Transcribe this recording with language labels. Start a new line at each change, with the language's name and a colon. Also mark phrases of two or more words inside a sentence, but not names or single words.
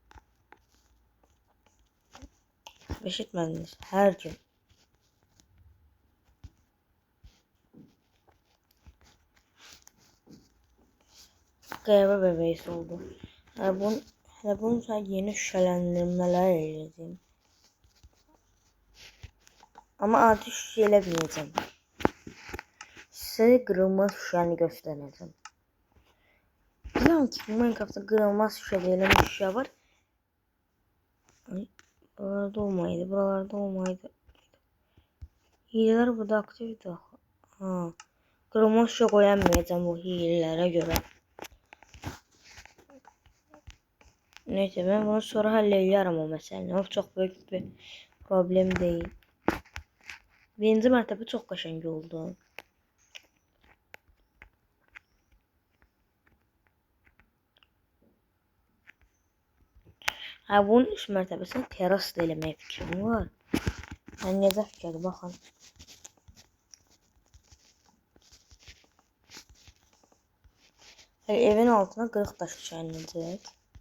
Azerbaijani: Eşitmədiniz, hər gün. Qəribə bebeğisi oldu. Hələ bunun üçün yeni şüşələndirmələr edəcəm.
Turkish: Ama artık
Azerbaijani: şüşə eləməyəcəm.
Turkish: Size kırılmaz şüşəni göstereceğim. Biliyorum ki Minecraft'ta kırılmaz şüşə deyilən bir şüşə var.
Azerbaijani: Ay, buralarda olmaydı, buralarda olmaydı.
Turkish: Hileler burada aktifdir. Ha, kırılmaz şüşə koyamayacağım bu hilelere göre. Neyse ben bunu sonra hallederim o meseleyi. O çok büyük bir problem değil.
Azerbaijani: Birinci mərtəbə çox qəşəng oldu. Ha, bunun üst mərtəbəsini teras da eləməyə fikrim var. Yəni necə fikirdir, baxın. Evin altına qırıq daş düşənləyəcək.